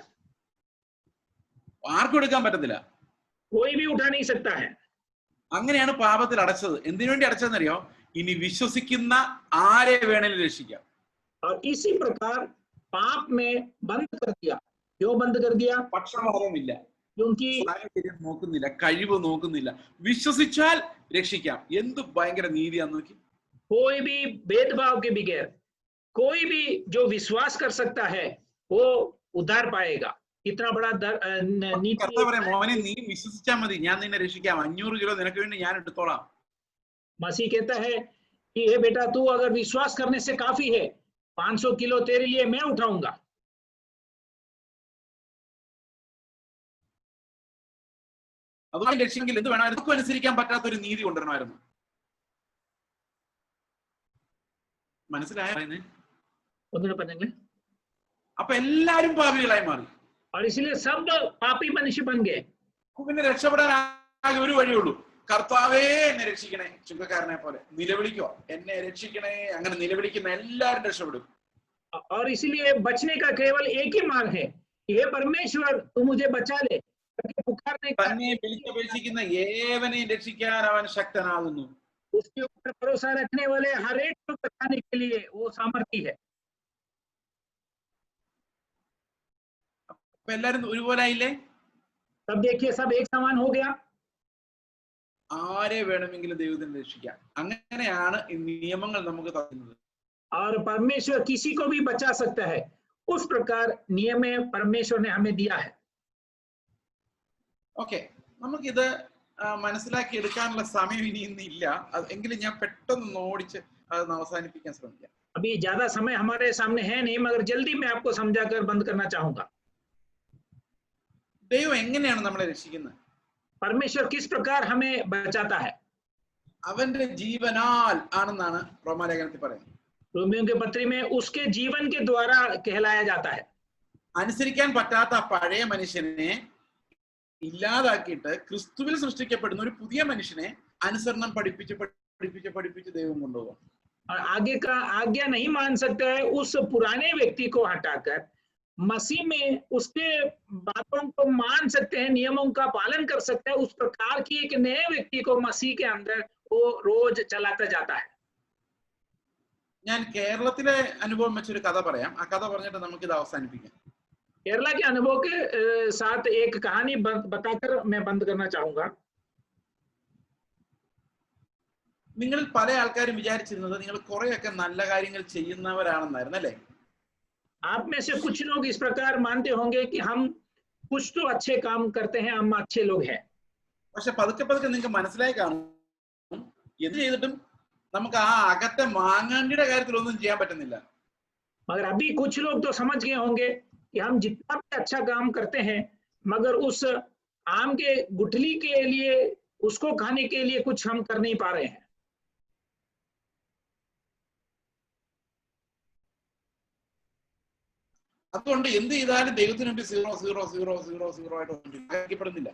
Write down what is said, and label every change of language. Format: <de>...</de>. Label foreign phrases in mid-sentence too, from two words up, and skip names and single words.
<ml>ആർക്കും എടുക്കാൻ പറ്റത്തില്ല.</ml> <hi>कोई भी उठा नहीं सकता है।</hi> <ml>അങ്ങനെയാണ് പാപത്തിൽ അടച്ചത്. എന്തിനു വേണ്ടി അടച്ചതെന്നറിയോ? ഇനി വിശ്വസിക്കുന്ന ആരെ വേണേലും രക്ഷിക്കാം.</ml> <hi>और इसी प्रकार पाप में बंद कर दिया। क्यों बंद कर दिया?</hi> <ml>പക്ഷപാതമില്ല,</ml> <hi>क्योंकि</hi> <ml>സാഹചര്യം നോക്കുന്നില്ല, കഴിവ് നോക്കുന്നില്ല. വിശ്വസിച്ചാൽ രക്ഷിക്കാം. എന്ത് ഭയങ്കര നീതിയാന്ന് നോക്കി.</ml> <hi>कोई भी भेदभाव के बगैर कोई भी जो विश्वास कर सकता है वो उद्धार पाएगा। कितना बड़ा नीति।</hi> <ml>കർത്താവ് പറയാം, മോനെ നീ വിശ്വസിച്ചാൽ മതി, ഞാൻ നിന്നെ രക്ഷിക്കാം. 500 കിലോ നിനക്ക് വേണ്ടി ഞാൻ എടുത്തോളാം.</ml> <hi>मसीह कहता है कि हे बेटा तू अगर विश्वास करने से काफी है, 500 किलो तेरे लिए मैं उठाऊंगा।</hi> <ml>അതുകൊണ്ട് രക്ഷിക്കെങ്കിൽ എന്ത് വേണം? അതൊക്കെ അനുസരിക്കാൻ പറ്റാത്ത ഒരു നീതി കൊണ്ടുവരണമായിരുന്നു. മനസ്സിലായ? അപ്പൊ എല്ലാരും പാപികളായി മാറി.</ml> <hi>और इसलिए सब पापी मनुष्य बन गए।</hi> <ml>പിന്നെ രക്ഷപ്പെടാൻ ആകെ ഒരു വഴിയുള്ളൂ. കർത്താവേ എന്നെ രക്ഷിക്കണേ. ചുങ്കക്കാരനെ പോലെ നിലവിളിക്കോ, എന്നെ രക്ഷിക്കണേ. അങ്ങനെ നിലവിളിക്കുന്ന എല്ലാവരും രക്ഷപ്പെടും.</ml> <hi>और इसीलिए बचने का केवल एक ही मार्ग है, हे परमेश्वर तू मुझे बचा ले। पुकारने</hi> <ml>തന്നെ വിളിച്ചപേക്ഷിക്കുന്ന ഏവനെയും രക്ഷിക്കാൻ അവൻ ശക്തനാകുന്നു.</ml> <hi>उसके ऊपर भरोसा रखने वाले हर एक को बचाने के लिए वो सामर्थ्य है।</hi> <ml>അപ്പൊ എല്ലാരും ഒരുപോലെ ആയില്ലേ?</ml> <hi>तब देखिए सब एक समान हो गया।</hi> <ml>ആരെ വേണമെങ്കിലും ദൈവത്തിന് രക്ഷിക്കാം. അങ്ങനെയാണ് ഈ നിയമങ്ങൾ നമുക്ക് തരുന്നത്.</ml> <hi>और परमेश्वर किसी को भी बचा सकता है, उस प्रकार नियम परमेश्वर ने हमें दिया है।</hi> <ml>ഓക്കെ, നമുക്കിത് മനസ്സിലാക്കി എടുക്കാനുള്ള സമയം ഇനി ഇന്നില്ല. എങ്കിലും ഞാൻ പെട്ടെന്ന് ഓടിച്ച് അത് അവസാനിപ്പിക്കാൻ ശ്രമിക്കാം.</ml> <hi>अभी ज्यादा समय हमारे सामने है नहीं, मगर जल्दी मैं आपको समझाकर बंद करना चाहूंगा।</hi> <ml>ദൈവം എങ്ങനെയാണ് നമ്മളെ രക്ഷിക്കുന്നത്?</ml> <hi>परमेश्वर किस प्रकार हमें बचाता है?</hi> <ml>അവന്റെ ജീവനാൽ ആണെന്നാണ് റോമാലേഖനത്തിൽ പറയുന്നത്.</ml> <hi>रोमियों के पत्री में उसके जीवन के द्वारा कहलाया जाता है।</hi> <ml>അനുസരിക്കാൻ പറ്റാത്ത പഴയ മനുഷ്യനെ ഇല്ലാതാക്കിയിട്ട് ക്രിസ്തുവിൽ സൃഷ്ടിക്കപ്പെടുന്ന ഒരു പുതിയ മനുഷ്യനെ അനുസരണം പഠിപ്പിച്ച് ദൈവം കൊണ്ടുപോകും.</ml> <hi>और आगे का आज्ञा नहीं मान सकता है उस पुराने व्यक्ति को हटाकर मसीह में उसके बातों को मान सकते हैं, नियमों का पालन कर सकते हैं। उस प्रकार की एक नए व्यक्ति को मसीह के अंदर वो रोज चलाता जाता है।</hi> <ml>ഞാൻ കേരളത്തിലെ അനുഭവം വെച്ചൊരു കഥ പറയാം. ആ കഥ പറഞ്ഞിട്ട് നമുക്ക് ഇത് അവസാനിപ്പിക്കാം.</ml> <hi>केरला के अनुभव के साथ एक कहानी बताकर मैं बंद करना चाहूंगा.</hi> <ml>നിങ്ങളിൽ പല ആൾക്കാരും വിചാരിച്ചിരുന്നത് നിങ്ങൾ കുറെയൊക്കെ നല്ല കാര്യങ്ങൾ ചെയ്യുന്നവരാണെന്നായിരുന്നു അല്ലേ?</ml> <hi>आप में से कुछ लोग इस प्रकार मानते होंगे कि हम कुछ तो अच्छे काम करते हैं, हम अच्छे लोग हैं.</hi> <ml>പക്ഷെ പതുക്കെ പതുക്കെ നിങ്ങൾക്ക് മനസ്സിലായി കാണും എന്ത് ചെയ്തിട്ടും നമുക്ക് ആ അകത്തെ മാങ്ങാണ്ടിയുടെ കാര്യത്തിൽ ഒന്നും ചെയ്യാൻ പറ്റുന്നില്ല.</ml> <hi>मगर अभी कुछ लोग तो समझ गए होंगे कि हम जितना भी अच्छा काम करते हैं मगर उस आम के गुठली के लिए, उसको खाने के लिए कुछ हम कर नहीं पा रहे हैं.</hi> <ml>അതുകൊണ്ട് എന്ത് ചെയ്താലും ദൈവത്തിന് വേണ്ടി 0 0 0 0 0 ആയിട്ട്</ml>